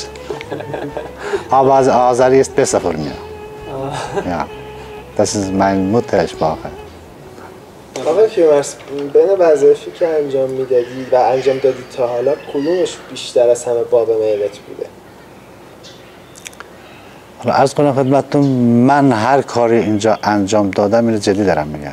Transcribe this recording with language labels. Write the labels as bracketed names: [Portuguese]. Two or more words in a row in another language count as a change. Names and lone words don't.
[German] Aber Azeri ist besser für mich. Ja, das ist meine Muttersprache. [Persian] آقا کیومرث، بین وظایفی که انجام میدادی و انجام دادی تا حالا کدومش بیشتر از همه باب میلت بوده؟ حالا عرض کنم خدمتتون، من هر کاری اینجا انجام دادم اینو جدی دارم میگم.